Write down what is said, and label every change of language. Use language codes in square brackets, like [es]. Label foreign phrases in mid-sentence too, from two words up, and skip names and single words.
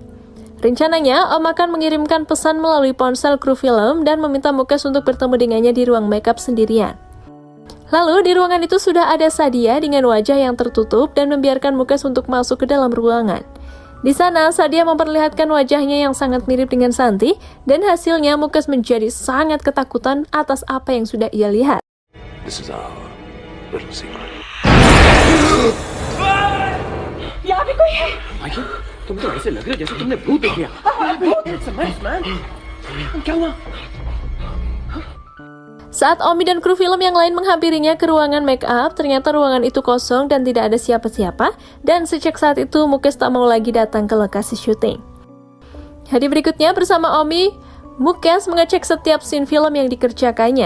[id] Rencananya, Om akan mengirimkan pesan melalui ponsel kru film dan meminta Mukesh untuk bertemu dengannya di ruang makeup sendirian. Lalu di ruangan itu sudah ada Sadia dengan wajah yang tertutup dan membiarkan Mukesh untuk masuk ke dalam ruangan. Di sana, Sadia memperlihatkan wajahnya yang sangat mirip dengan Santi dan hasilnya Mukesh menjadi sangat ketakutan atas apa yang sudah ia lihat. [en] This is our little secret. [hi] यहाँ भी कोई माइकल, तुम तो ऐसे लग रहे जैसे तुमने भूत देख लिया। क्या हुआ? [id] Saat Omi dan kru film yang lain menghampirinya ke ruangan make up, ternyata ruangan itu kosong dan tidak ada siapa-siapa, dan sejak saat itu Mukesh tak mau lagi datang ke lokasi syuting. Hari berikutnya bersama Omi, Mukesh mengecek setiap scene film yang dikerjakannya.